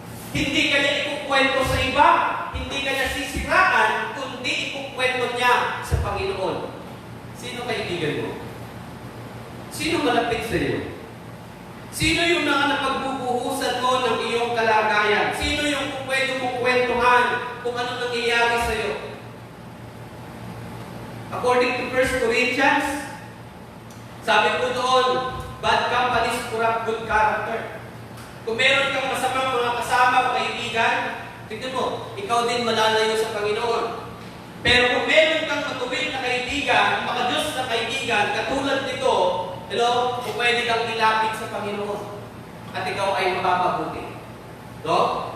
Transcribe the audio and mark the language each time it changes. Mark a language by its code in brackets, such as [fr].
[tl] Hindi kanya ikukwento sa iba, hindi kanya sisiraan, kundi ikukwento niya sa Panginoon. Sino kaibigan mo? Sino malapit sa iyo? Sino yung mga napagbubuhusan mo ng iyong kalagayan? Sino yung pwede mong kwentuhan kung ano nangyayari sa iyo? [en] According to 1 Corinthians, [tl] sabi po doon, [en] bad companies corrupt good character. [tl] Kung meron kang masamang mga kasama o kaibigan, tignan mo, ikaw din malalayo sa Panginoon. Pero kung meron kang matuwid na kaibigan, makadiyos na kaibigan, katulad nito, hello, kung pwede kang ilapit sa Panginoon at ikaw ay mapapabuti. No?